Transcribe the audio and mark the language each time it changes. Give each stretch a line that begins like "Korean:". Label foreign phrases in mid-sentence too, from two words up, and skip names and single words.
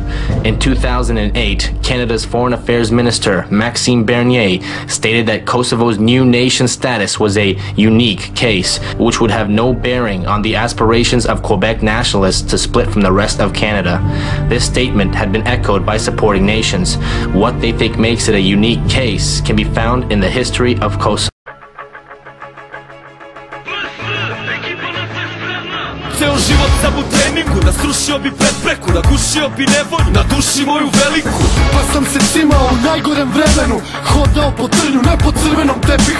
English: In 2008, Canada's Foreign Affairs Minister, Maxime Bernier, stated that Kosovo's new nation status was a unique case, which would have no bearing on the aspirations of Quebec nationalists to split from the rest of Canada. This statement had been echoed by supporting nations. What they think makes it a unique case can be found in the history of Kosovo.
Serbian: Ceo život sam u treningu, da srušio bi prepreku, da gušio bi nevolju, na duši moju veliku. Pa sam se cimao u najgorem vremenu, hodao po trnju, ne po crvenom tepihu.